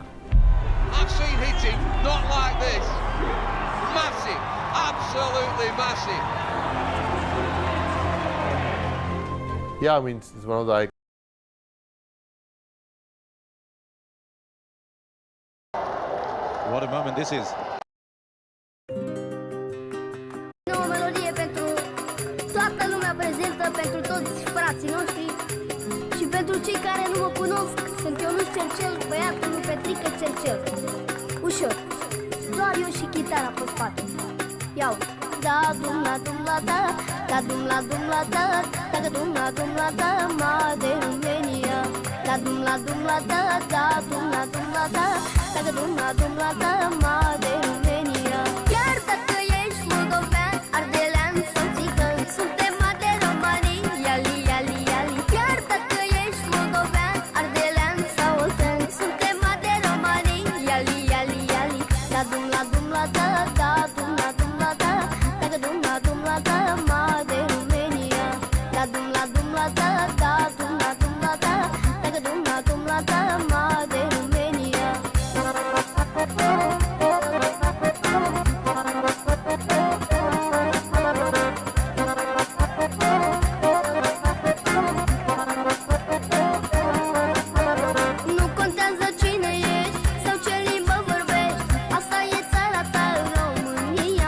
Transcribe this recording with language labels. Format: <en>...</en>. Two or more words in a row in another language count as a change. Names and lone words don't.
<en>I've seen hitting not like this. Massive, absolutely massive. Yeah, I mean, it's one of the icons. What a moment this is.</en> <ro>O melodie pentru toată lumea prezentă, pentru toți frații noștri și pentru cei care nu mă cunosc, sunt Ionuț Cercel, băiatul lui Petrică Cercel. Ușor, doar eu și chitara pe spate. Iau, da dum la dum la da, da dum la dum la da, da dum la da, ma de România. Da dum la da, da dum la da, da dum la da, ma de România. Chiar dacă ești moldovean, ardelean sau țigan, suntem de romanii, iali, iali, iali. Chiar dacă ești moldovean, ardelean sau oltean, suntem de romanii, iali, iali, iali. Da dum la da, da dum la da, da dum la da, ma de România. Da dum la da, da dum la da, da dum la da, ma de România. Nu contează cine ești sau ce limbă vorbești, asta e țara ta, România.</ro>